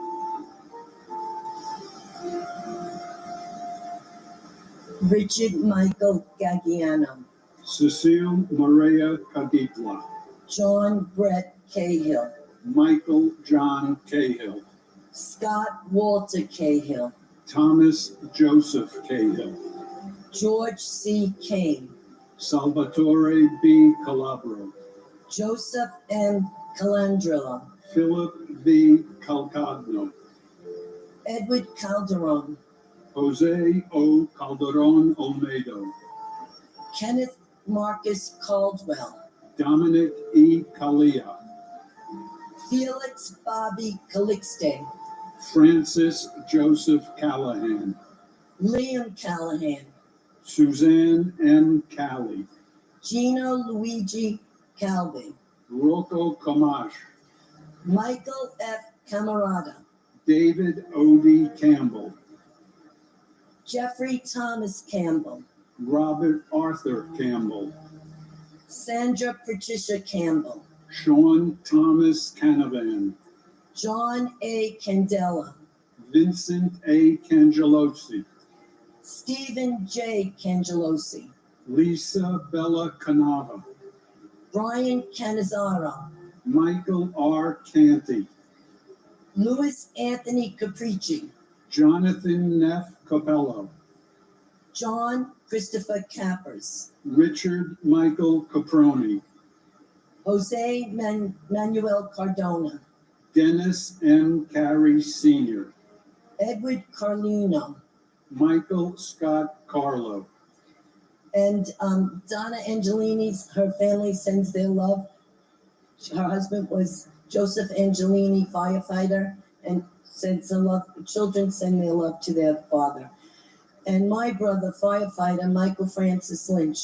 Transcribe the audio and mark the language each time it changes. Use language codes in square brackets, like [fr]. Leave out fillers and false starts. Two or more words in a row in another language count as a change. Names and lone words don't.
[en] Richard Michael Gagliano, Cecile Maria Caditla, John Brett Cahill, Michael John Cahill, Scott Walter Cahill, Thomas Joseph Cahill, George C. Kane, Salvatore B. Calabro, Joseph N. Calandrella, Philip V. Calcagno, Edward Calderon, Jose O. Calderon Olmedo, Kenneth Marcus Caldwell, Dominic E. Calia, Felix Bobby Calixte, Francis Joseph Callahan, Liam Callahan, Suzanne M. Cali, Gino Luigi Calvi, Rocco Camash, Michael F. Camarada, David O.D. Campbell, Jeffrey Thomas Campbell, Robert Arthur Campbell, Sandra Patricia Campbell, Sean Thomas Canavan, John A. Candela, Vincent A. Cangelosi, Stephen J. Cangelosi, Lisa Bella Canava, Brian Canizaro, Michael R. Canty, Louis Anthony Capricci, Jonathan Neff Capello, John Christopher Cappers, Richard Michael Caproni, Jose Manuel Cardona, Dennis M. Carey Sr., Edward Carlino, Michael Scott Carlo, and Donna Angelini's, her family sends their love. Her husband was Joseph Angelini, firefighter, and sends some love. Children send their love to their father. And my brother, firefighter Michael Francis Lynch.